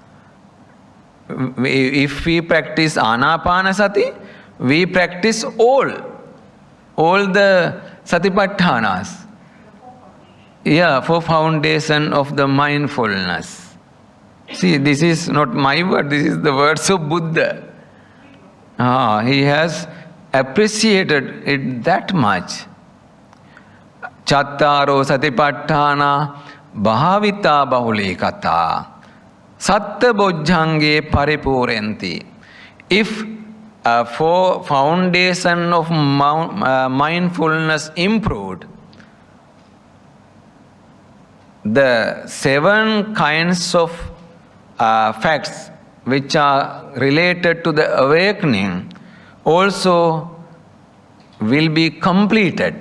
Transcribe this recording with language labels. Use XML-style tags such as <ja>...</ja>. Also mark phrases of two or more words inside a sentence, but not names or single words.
<en>If we practice Anapanasati, we practice all the satipatthanas. Yeah, 4 foundation of the mindfulness. See, this is not my word, this is the words of Buddha. He has appreciated it that much.</en> <pi>Chattaro satipatthana bhavita bahulikata satta bojjhange paripurenti.</pi> <en>If 4 foundation of mindfulness improved, the 7 kinds of facts which are related to the awakening also will be completed.</en>